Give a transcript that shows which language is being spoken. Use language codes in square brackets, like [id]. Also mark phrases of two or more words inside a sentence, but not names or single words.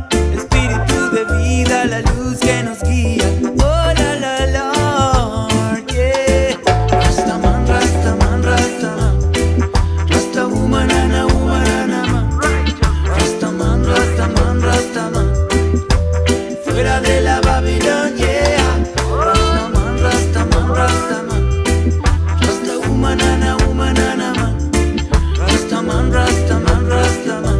[es] Espíritu de vida, la luz que nos guía. Oh, la, [en] Lord, yeah. Rastaman, Rastaman, Rastaman. Rasta woman, ana, man. Rastaman, Rastaman, Rastaman. [es] Fuera de la Babilón, yeah. [en] Rastaman, Rastaman, Rastaman. Rasta woman, ana, man. Rastaman, Rastaman, Rastaman.